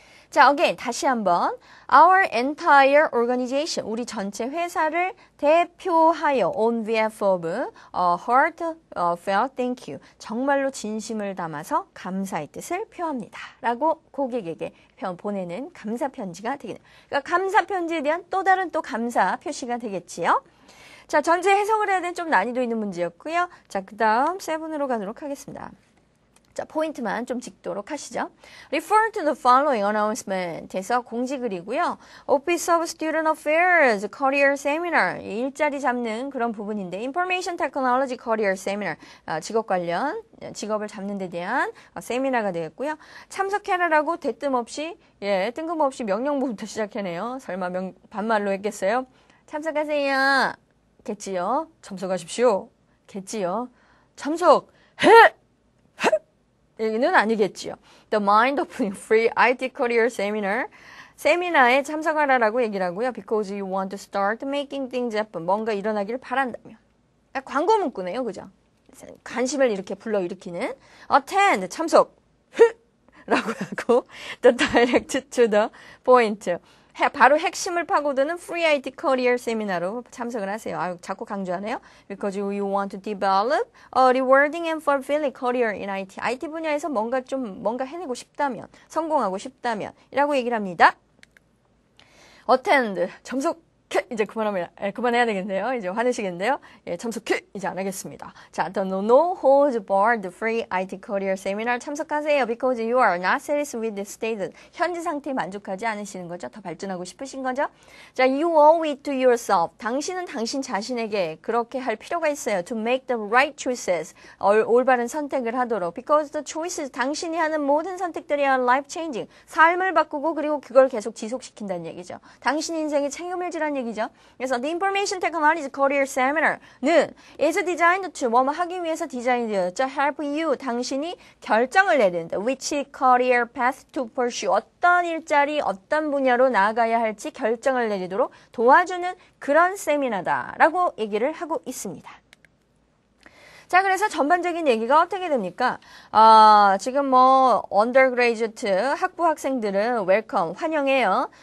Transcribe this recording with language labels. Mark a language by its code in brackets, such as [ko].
[ko] 자, again 다시 한번 [en] our entire organization [ko] 우리 전체 회사를 대표하여 [en] on behalf of heartfelt thank you [ko] 정말로 진심을 담아서 감사의 뜻을 표합니다. 라고 고객에게 보내는 감사 편지가 되겠네요. 그러니까 감사 편지에 대한 또 다른 또 감사 표시가 되겠지요. 자, 전체 해석을 해야 되는 좀 난이도 있는 문제였고요. 자, 그 다음 7으로 가도록 하겠습니다. 자, 포인트만 좀 짚도록 하시죠. [en] Refer to the following announcement [ko] 에서 공지글이고요. Office of Student Affairs Career Seminar 일자리 잡는 그런 부분인데 Information Technology Career Seminar 직업 관련 직업을 잡는 데 대한 세미나가 되겠고요. 참석해라라고 대뜸없이 뜬금없이 명령부터 시작하네요. 설마 반말로 했겠어요? 참석하세요. 겠지요. 참석하십시오. 겠지요. 참석해! 얘기는 아니겠지요. [en] The mind-opening free IT career seminar. [ko] 세미나에 참석하라라고 얘기를 하고요. [en] Because you want to start making things happen. [ko] 뭔가 일어나기를 바란다면. 광고 문구네요. 그죠? 관심을 이렇게 불러일으키는 attend, 참석. 라고 하고 [en] the direct to the point. [ko] 바로 핵심을 파고드는 Free IT Career 세미나로 참석을 하세요. 자꾸 강조하네요. [en] Because you want to develop a rewarding and fulfilling career in IT. [ko] IT 분야에서 뭔가 해내고 싶다면, 성공하고 싶다면 이라고 얘기를 합니다. Attend, 참석 이제 그만해야 되겠네요. 이제 화내시겠는데요. 예, 참석 이제 안 하겠습니다. [en] 자, the no holds barred free IT career seminar [ko] 참석하세요. [en] Because you are not satisfied with the state. [ko] 현재 상태에 만족하지 않으시는 거죠. 더 발전하고 싶으신 거죠. [en] 자, you owe it to yourself. [ko] 당신은 당신 자신에게 그렇게 할 필요가 있어요. [en] To make the right choices. [ko] 올바른 선택을 하도록. [en] Because the choices, [ko] 당신이 하는 모든 선택들이 [en] are life changing. [ko] 삶을 바꾸고 그리고 그걸 계속 지속시킨다는 얘기죠. 당신 인생에 책임을 지라는 얘기죠. [en] 그래서 The Information Technology Career Seminar는 is designed to [ko] 뭐뭐 하기 위해서 디자인되었죠. Help you, 당신이 결정을 내린다. [en] Which career path to pursue, [ko] 어떤 일자리, 어떤 분야로 나아가야 할지 결정을 내리도록 도와주는 그런 세미나다라고 얘기를 하고 있습니다. 자, 그래서 전반적인 얘기가 어떻게 됩니까? 지금 뭐 undergraduate 학부 학생들은 welcome, 환영해요.